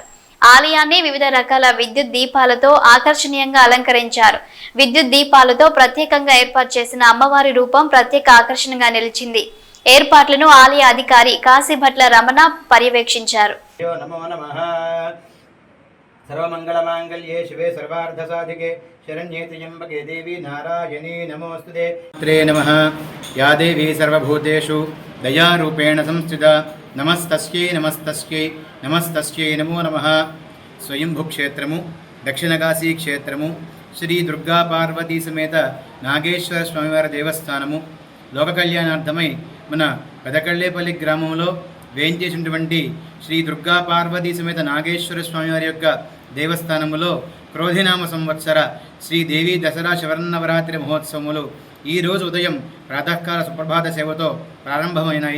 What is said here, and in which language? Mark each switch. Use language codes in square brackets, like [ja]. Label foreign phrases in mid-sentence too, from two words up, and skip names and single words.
[te] ఆలయాన్ని వివిధ రకాల విద్యుత్ దీపాలతో ఆకర్షణీయంగా అలంకరించారు. విద్యుత్ దీపాలతో ప్రత్యేకంగా ఏర్పాటు చేసిన అమ్మవారి రూపం ప్రత్యేక ఆకర్షణగా నిలిచింది. ఏర్పాట్లను ఆలయ అధికారి కాశీభట్ల రమణ పర్యవేక్షించారు. [sa] सर्वमंगलमांगल्ये शिवे सर्वार्धसाधिके शरण्ये त्र्यंबके देवी नारायणी नमोस्तुते। नमः। या देवी सर्वभूतेषु दयारूपेण संस्थिता नमस्तस्यै नमस्तस्यै नमस्तस्यै नमो नमः। [te] स्वयंभूक्षेत्रము దక్షిణకాశీ క్షేత్రము శ్రీ దుర్గా పార్వతీ సమేత నాగేశ్వర స్వామివారి దేవస్థానము లోక కళ్యాణార్థమై మన పెదకళ్ళేపల్లి గ్రామంలో వేయించేసినటువంటి శ్రీ దుర్గా పార్వతీ సమేత నాగేశ్వర స్వామివారి యొక్క దేవస్థానములో క్రోధినామ సంవత్సర శ్రీదేవి దసరా శరన్నవరాత్రి మహోత్సవములు ఈరోజు ఉదయం ప్రాతకాల సుప్రభాత సేవతో ప్రారంభమైనాయి.